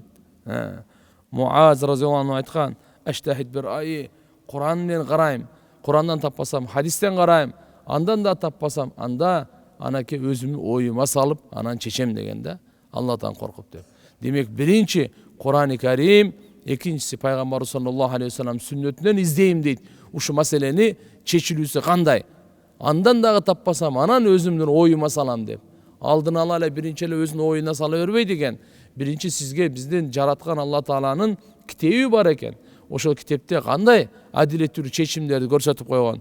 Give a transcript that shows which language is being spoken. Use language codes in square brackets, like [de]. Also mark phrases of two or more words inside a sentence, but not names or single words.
[ky] Муаз разияллаху анху айткан: [ar] "أجتهد برأيي, [ky] Кур'ан менен карайм, Кур'андан таппасам, хадистен карайм, андан да таппасам, анда анакей өзүмдүн оюма салып, анан чечем" деген да. Алладан коркуп деп. Демек биринчи [ar] القرآن الكريم, [ky] экинчиси пайгамбар [ar] صلى الله عليه وسلم [ky] сүннөтүнөн издейм дейт. Ушу маселени чечилүүсү кандай? Андан дагы таппасам, анан өзүмдүн оюма салам деп. Алдын ала эле биринчи эле өзүнүн оюна сала бербейт экен. Биринчи сизге биздин жараткан Алла Тааланын китеби бар экен. Ошол китепте кандай адилеттүү чечимдерди көрсөтүп койгон.